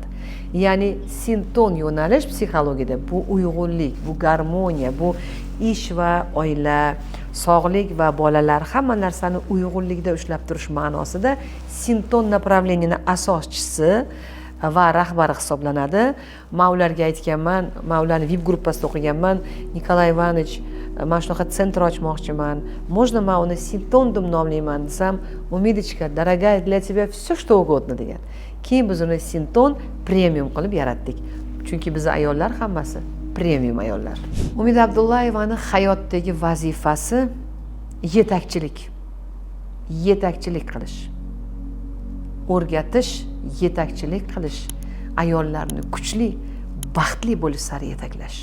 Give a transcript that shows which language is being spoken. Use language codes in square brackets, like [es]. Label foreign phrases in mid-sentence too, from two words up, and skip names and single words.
[uz] Ya'ni sinton yo'nalish psixologiyada bu uyg'unlik, bu garmoniya, bu ish va oila, sog'lik va bolalar hamma narsani uyg'unlikda ushlab turish ma'nosida sinton направлениyaning asoschisi va rahbari hisoblanadi. Men ularga aytganman, men ularni VIP gruppasida o'qiganman. Nikolay Ivanovich, men shunaqa sentr ochmoqchiman. Можно men uni sinton deb nomlayman desam, Umidочка, [ru] дорогая, для тебя все что угодно degan. [uz] Keyin biz uni sinton premium qilib yaratdik. Chunki biz ayollar hammasi premium ayollar. Umida Abdullayevaning hayotdagi vazifasi yetakchilik. Yetakchilik qilish. O'rgatish, yetakchilik qilish, ayollarni kuchli, baxtli bo'lish sari yetaklash.